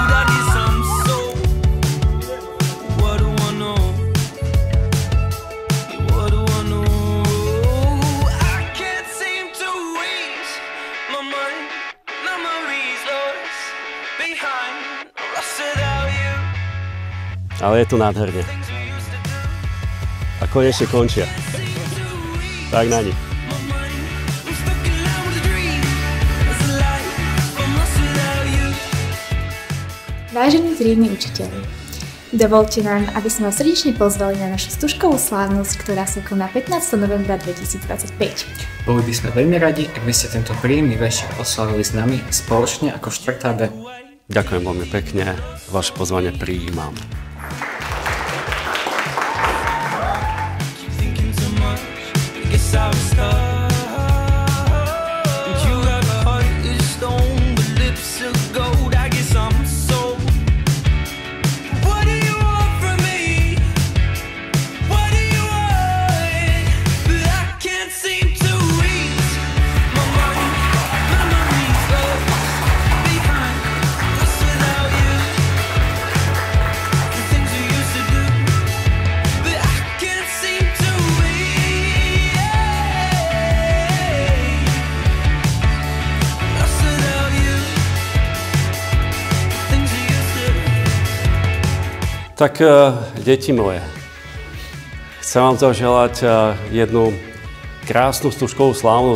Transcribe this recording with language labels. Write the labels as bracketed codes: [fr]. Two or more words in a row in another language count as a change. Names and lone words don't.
[en] I guess I'm so. What do I know? What do I know? I can't seem to ease my mind. Memories lost behind. Lost without you. [sk] Ale je to nádherne. A konečne končia. Tak na nich. Vážení triedni učiteľi, dovoľte nám, aby sme vás srdečne pozvali na našu stužkovú slávnosť, ktorá sa koná 15. novembra 2025. Boli by sme veľmi radi, ak by ste tento príjemný večer oslavili s nami spoločne ako 4. B. Ďakujem veľmi pekne. Vaše pozvanie prijímam. [en] Guess I was stuck. You got a heart of stone, but lips of gold. I guess I'm so. What do you want from me? What do you want? But I can't seem to ease my mind. Memories lost behind. Lost without you. The things we used to do, but I can't seem to ease. [sk] Tak, deti moje, chcem vám zaželať jednu krásnu stužkovú slávnosť, na